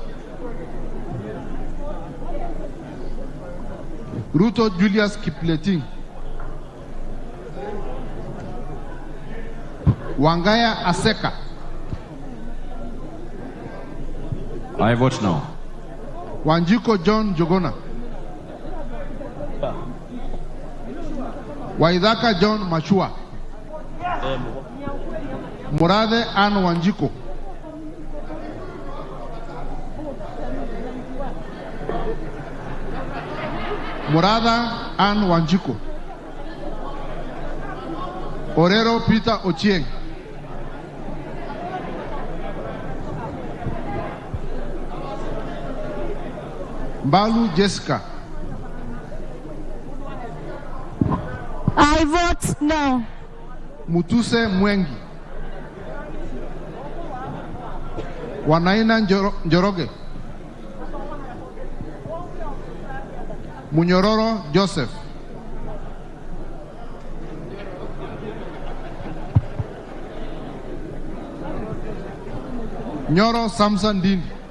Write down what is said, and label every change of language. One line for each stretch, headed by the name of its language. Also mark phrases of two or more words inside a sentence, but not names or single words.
English: Ruto Julius Kipleting. Wangaya Aseka. I vote no. Wanjiko John Jogona. Waidaka John Machua. Murade Ann Wanjiko. Murada Ann Wanjiko. Orero Peter Ochieng. Mbalu Jessica. I vote no. Mutuse Mwengi. Wanaina Njoroge. Munyororo Joseph. Nyoro Samson Dindi.